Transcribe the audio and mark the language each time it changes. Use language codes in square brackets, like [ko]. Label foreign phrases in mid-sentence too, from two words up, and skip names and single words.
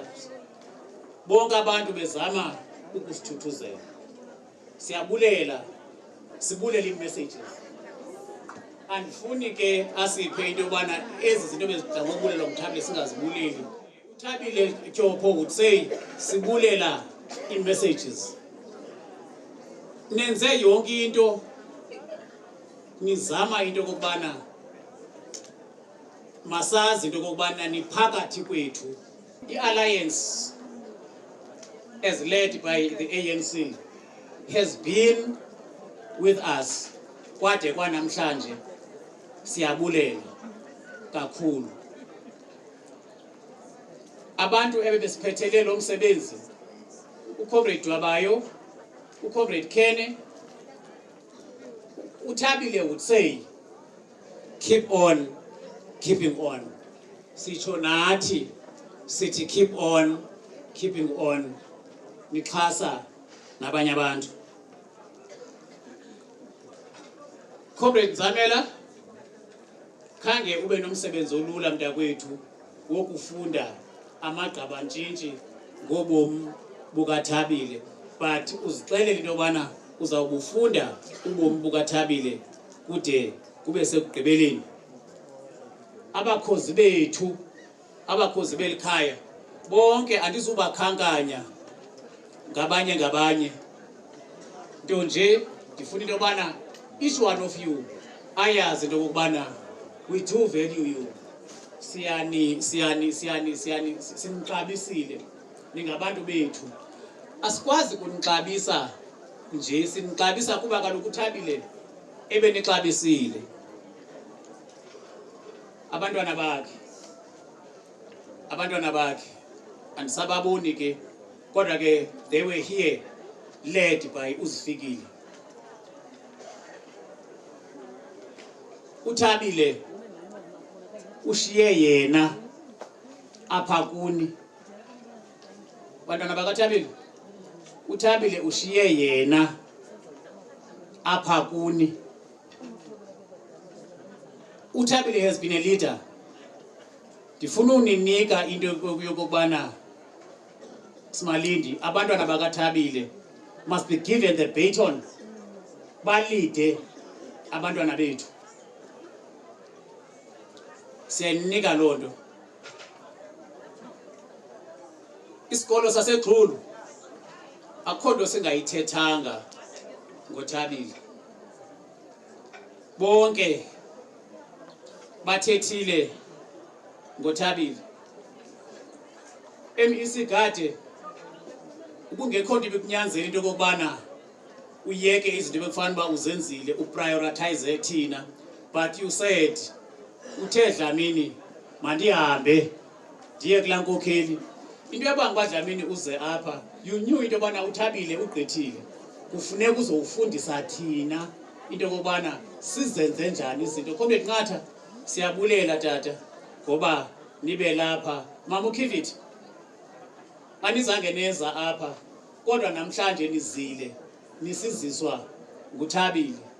[xh] Bonke abantu bezama ukusithuthuzela. Siyabulela, sibulele i-messages. Andifuni ke asiphe into yobana ezi zinto bezidla ngokubulela Uthabile singazibuleli. [en] Uthabile Tyhopho would say [xh] sibulela i-messages. Nenze yonke into nizama into kokubana masazi into kokubana niphakathi kwethu. [en] I-alliance as led by the ANC has been with us [xh] kwade kwanamhlanje. Siyabulela kakhulu abantu ebebesiphethele lo msebenzi, uComrade Wabayo, uComrade Kene. [en] Uthabile would say keep on keeping on. [xh] Sitsho nathi sithi [en] keep on keeping on. [xh] Nixhasa nabanye abantu. Comrade Zamela, khange ube nomsebenzi olula mntakwethu wokufunda amagqabantshintshi ngobomi bukaThabile, but uzixelele into yobana uzawubufunda ubomi bukaThabile kude kube sekugqibeleni. Abakhozi bethu, abakhozi belikhaya bonke andizubakhankanya ngabanye nto nje ndifuna into yobana [en] each one of you [xh] ayazi into yokubana [en] we do value you. [xh] Sinixabisile ningabantu bethu. Asikwazi kunixabisa nje, sinixabisa kuba kaloku Uthabile ebenixabisile. Abantwana bakhe andisababoni ke, kodwa ke [en] they were here led by [xh] Uzifikile. Uthabile ushiye yena apha kuni. Bantwana bakaThabile, Uthabile ushiye yena apha kuni. [en] uThabile has been a leader. [xh] Ndifuna uninika into yokubana Simalindi abantwana bakaThabile [en] must be given the baton [xh] balide abantwana bethu. Siyanika lonto. Isikolo saseGqulu akho nto singayithethanga ngoThabile. Bonke bathethile ngoThabile. MEC Gade ubungekho nto bekunyanzela into kokubana uyeke izinto bekufanele ba uzenzile uprioritize thina, [en] but you said [xh] uthe Dlamini mandihambe ndiye kulaa nkokheli. Into yabanga uDlamini uze apha, [en] you knew [xh] into yobana uThabile ugqithile. Kufuneka uzowufundisa thina into yokubana sizenze njani izinto. Comrade Nqatha, siyabulela tata ngoba nibe lapha. Mama uKivit, anizange neza apha kodwa namhlanje nizile nisiziswa nguThabile.